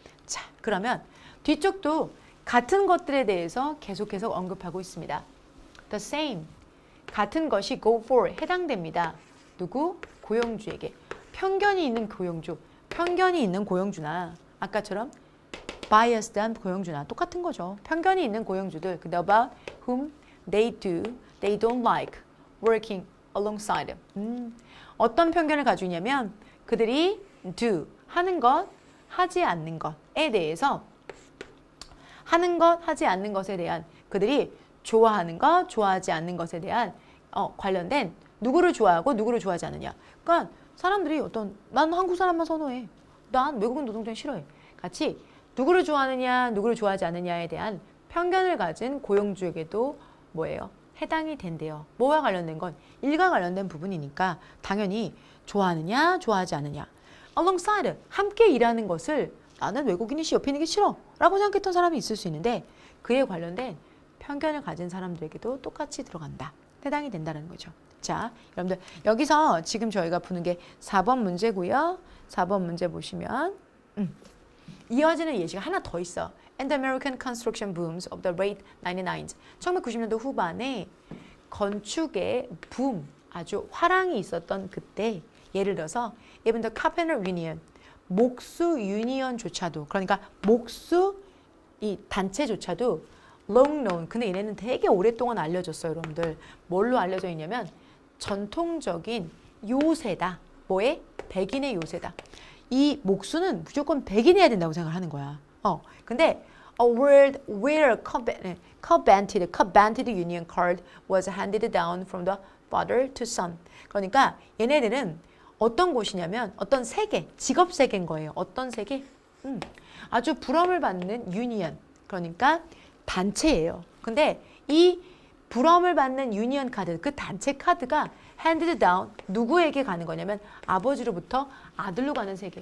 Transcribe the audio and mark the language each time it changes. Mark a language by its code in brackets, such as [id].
[ko] 자, 그러면 뒤쪽도 같은 것들에 대해서 계속해서 언급하고 있습니다. [en] The same. [ko] 같은 것이 [en] go for [ko] 해당됩니다. 누구? 고용주에게. 편견이 있는 고용주. 편견이 있는 고용주나 아까처럼 biased한 고용주나 똑같은 거죠. 편견이 있는 고용주들. [en] 근데 about whom they don't like working alongside. [ko] 어떤 편견을 가지고 있냐면 그들이 do, 하는 것, 하지 않는 것에 대해서 하는 것, 하지 않는 것에 대한 그들이 좋아하는 것, 좋아하지 않는 것에 대한 관련된 누구를 좋아하고 누구를 좋아하지 않느냐. 그러니까 사람들이 난 한국 사람만 선호해. 난 외국인 노동자 싫어해. 같이 누구를 좋아하느냐, 누구를 좋아하지 않느냐에 대한 편견을 가진 고용주에게도 뭐예요? 해당이 된대요. 뭐와 관련된 건 일과 관련된 부분이니까 당연히 좋아하느냐, 좋아하지 않느냐. alongside, 함께 일하는 것을 나는 외국인이 옆에 있는 게 싫어 라고 생각했던 사람이 있을 수 있는데 그에 관련된 편견을 가진 사람들에게도 똑같이 들어간다. 해당이 된다는 거죠. 자, 여러분들 여기서 지금 저희가 푸는 게 4번 문제고요. 4번 문제 보시면 이어지는 예시가 하나 더 있어. [en] And the American construction booms of the late 1990s. [ko] 1990년도 후반에 건축의 붐, 아주 화랑이 있었던 그때 예를 들어서 [en] even the carpenter union, [ko] 목수 유니언조차도 그러니까 목수 이 단체조차도 [en] long known. [ko] 근데 얘네는 되게 오랫동안 알려졌어요, 여러분들. 뭘로 알려져 있냐면 전통적인 요새다. 뭐에? 백인의 요새다. 이 목수는 무조건 백인이어야 된다고 생각을 하는 거야. [en] 근데 a world where covenanted union card was handed down from the father to son. [ko] 그러니까 얘네들은 어떤 곳이냐면 어떤 세계, 직업 세계인 거예요. 어떤 세계? 아주 부러움을 받는 유니언. 그러니까 단체예요. 근데 이 부러움을 받는 유니언 카드, 그 단체 카드가 [en] handed down, [ko] 누구에게 가는 거냐면 아버지로부터 아들로 가는 세계.